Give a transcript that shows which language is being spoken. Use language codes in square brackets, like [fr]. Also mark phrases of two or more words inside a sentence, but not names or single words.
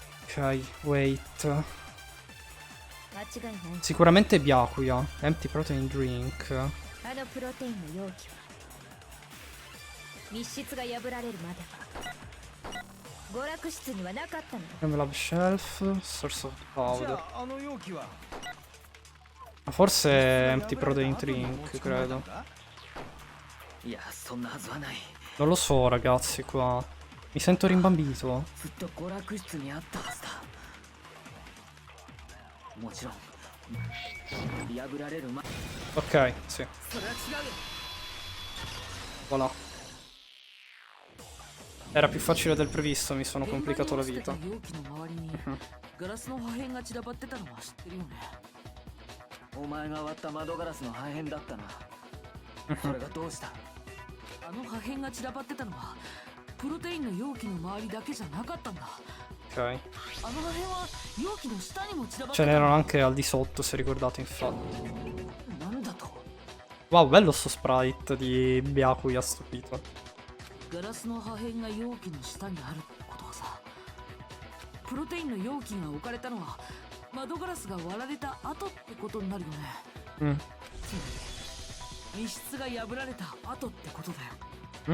[en] Ok, wait. [ja] 間違いない。 [en] Sicuramente Byakuya. Empty protein drink. [ja] あのプロテインの容器は密室が破られるまでは娯楽室にはなかったの。 [en] Envelope shelf. Source of [ja] じ [en] powder. [ja] ゃああの容器は [it] Forse è [en] empty protein drink, [it] credo. [ja] いやそんなはずはない。 [it] Non lo so, ragazzi, qua. Mi sento rimbambito. [ja] ずっと娯楽室にあったはずだ。もちろん破られる前。 [it] Ok, sì. [ja] それは違うよ。 [it] Voilà. Era più facile del previsto, mi sono complicato la vita. [ja] 容器の周りにガラスの破片が散らばってたのは知ってるよね。お前が割った窓ガラスの破片だったな。それがどうした？あの破片が散らばってたのはプロテインの容器の周りだけじゃなかったんだ。 [it] Ok. [ja] あの破片は容器の下にも散らばって [it] Ce [ja] た。 [it] n'erano anche al di sotto, se ricordate, infatti. [ja] なんだと？ [it] Wow, bello sto sprite di Byakuya stupito. [ja] ガラスの破片が容器の下にあるってことはさ、プロテインの容器が置かれたのは窓ガラスが割られた後ってことになるよね。 Mm. つまり密室が破られた後ってことだよ。